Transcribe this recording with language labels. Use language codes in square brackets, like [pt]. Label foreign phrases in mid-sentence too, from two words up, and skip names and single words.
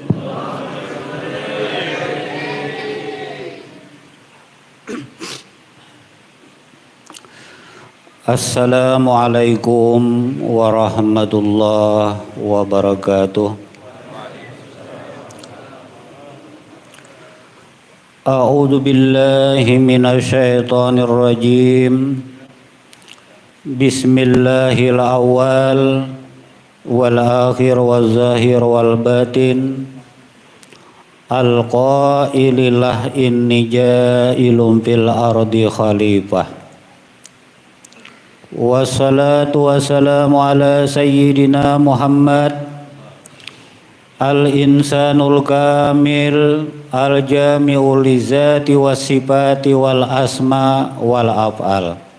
[ar] السلام عليكم ورحمة الله وبركاته. أعوذ بالله من الشيطان الرجيم. بسم الله الأول والآخر والظاهر والباطن. القائل لله إني جاعل في الأرض خليفة. والصلاة والسلام على سيدنا محمد الإنسان الكامل الجامع للذات والصفات والأسماء والأفعال.